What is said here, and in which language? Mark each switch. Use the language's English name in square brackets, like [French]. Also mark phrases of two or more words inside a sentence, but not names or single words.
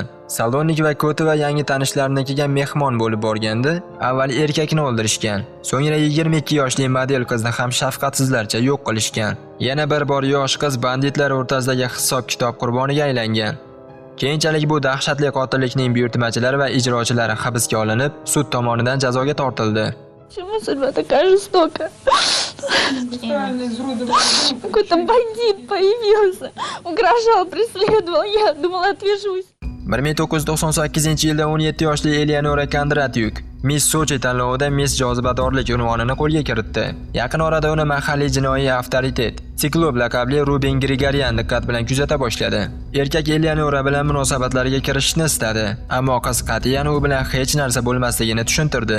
[Uzbek] Salonnik va Kotova yangi tanishlarnikiga mehmon bo'lib borganda, avval erkakni o'ldirishgan. So'ngra 22 yoshli model qizni ham shafqatsizlarcha yo'q qilishgan. Yana bir bor yosh qiz banditlar o'rtasidagi hisob-kitob qurboniga aylangan. Keyinchalik bu dahshatli qotillikning buyurtmachilari va ijrochilari hibsga olinib, sud tomonidan jazoga tortildi. [Russian] Почему судьба такая жестокая? Какой-то бандит появился, угрожал, преследовал, я думала, отвяжусь. [Uzbek] 1998-yilda 17 yoshli Eleonora Kondratyuk Miss Sochi tanlovida Miss jozibadorlik unvonini qo'lga kiritdi. Yaqin orada uni mahalliy jinoiy avtoritet Siklop laqabli Ruben Grigoryan diqqat bilan kuzata boshladi. Erkak Eleonora bilan munosabatlarga kirishni istadi, ammo qiz qat'iyan u bilan hech narsa bo'lmasligini tushuntirdi.